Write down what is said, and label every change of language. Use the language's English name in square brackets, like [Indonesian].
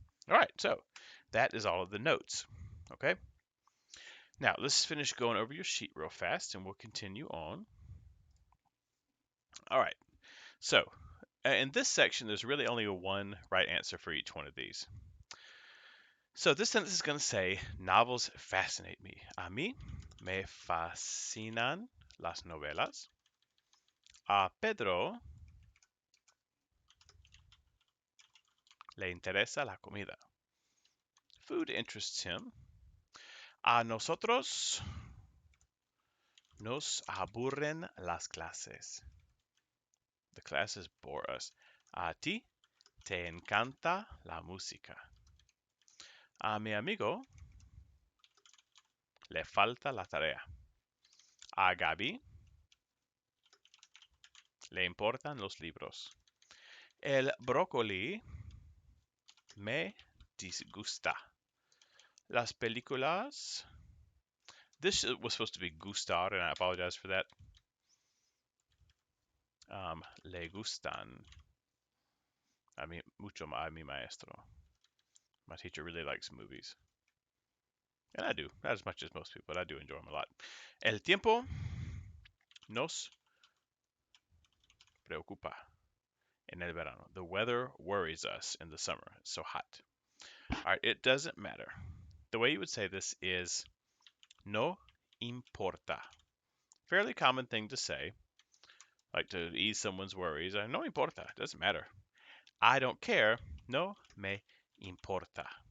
[English] All right, so that is all of the notes. Okay, now let's finish going over your sheet real fast and we'll continue on. All right, so in this section, there's really only one right answer for each one of these. So this sentence is going to say, novels fascinate me. [Spanish] A mí me fascinan las novelas. A Pedro le interesa la comida. [English] Food interests him. [Spanish] A nosotros nos aburren las clases. [English] The classes bore us. [Spanish] A ti te encanta la música. A mi amigo le falta la tarea. A Gaby le importan los libros. El brócoli me disgusta. Las películas. [English] This was supposed to be gustar, and I apologize for that. [Spanish] Le gustan. [English] I mean, [Spanish] mucho a mi maestro. [English] My teacher really likes movies. And I do. Not as much as most people, but I do enjoy them a lot. [Spanish] El tiempo nos preocupa en el verano. [English] The weather worries us in the summer. It's so hot. All right, it doesn't matter. The way you would say this is [Spanish] no importa. [English] Fairly common thing to say, like to ease someone's worries. [Spanish] No importa. [English] It doesn't matter. I don't care. [Spanish] No me importa.